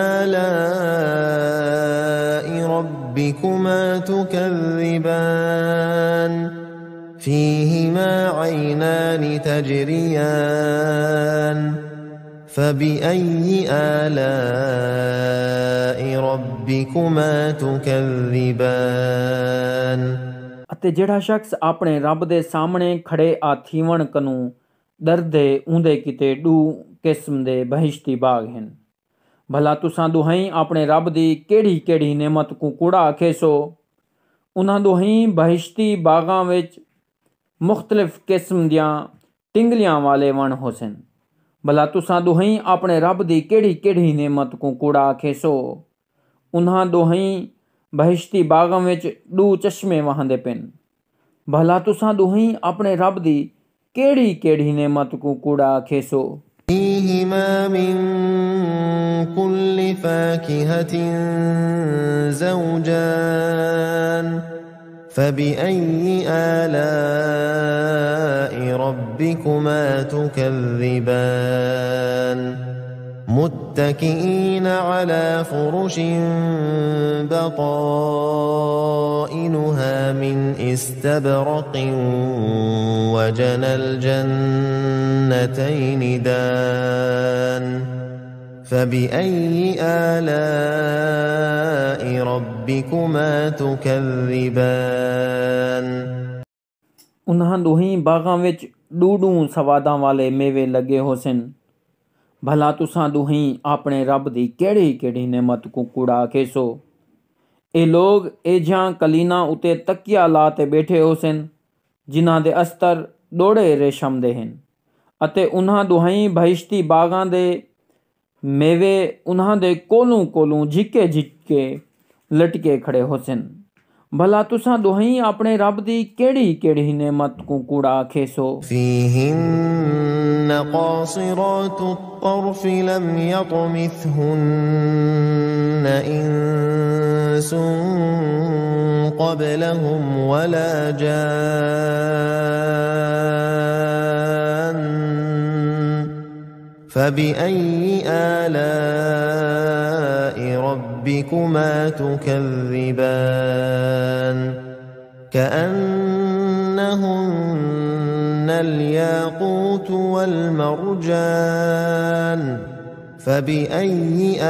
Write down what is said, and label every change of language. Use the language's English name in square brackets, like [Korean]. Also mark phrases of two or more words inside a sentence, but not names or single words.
[Arabic] آلاء ربكما تكذبان فيهما عينان تجريان فبأي آلاء ربكما تكذبان. [Saraiki] अते जेड़ा शख्स अपने रब दे सामने खड़े आ थीवण कनू दरदे ऊंदे किते डू किस्म दे बहिश्ती बाग हैं। भला तुसां दुहाई अपने रब दी केड़ी केड़ी नेमत को कूड़ा आखेसो। उन्हां दुहाई बहिश्ती बागां विच मुख्तलिफ किस्म दियां टिंगलियां वाले वण होसन। भला तुसां दुहाई अपने रब दी केड़ी केड़ी नेमत को कूड़ा आखेसो। उन्हां दुहाई बहिश्ती बागां विच डू चश्मे वहंदे पिन। भला तुसां दुहाई अपने रब दी केड़ी केड़ी नेमत को कूड़ा आखेसो। [Arabic] فيهما من كل فاكهة زوجان فبأي آلاء ربكما تكذبان متكئين على فرش بطائنها من إستبرق وجنى الجنتين دان فبأي آلاء ربكما تكذبان. [Saraiki] उन्हां दुही बागां विच डूडू सवादां वाले मेवे लगे होसन। भला तुसां दुही अपने रब दी केड़ी केड़ी नेमत को कूड़ा आखेसो। ए लोग एजां कलीना उते तकिया ला ते बैठे होसन जिन्हां दे अस्तर डोड़े रेशम दे हन अते उन्हां दुहाई बहिश्ती बागां दे मेवे उन्हां दे कोलू कोलू झिके झिके लटके खड़े होसन। भला तुसां दुहाई अपने रब दी केड़ी केड़ी नेमत को कूड़ा आखेसो। [Arabic] فيهن قاصرات الطرف لم يطمثهن إنس قبلهم ولا جان فبأي آلاء ربكما تكذبان كأنهن الياقوت والمرجان فبأي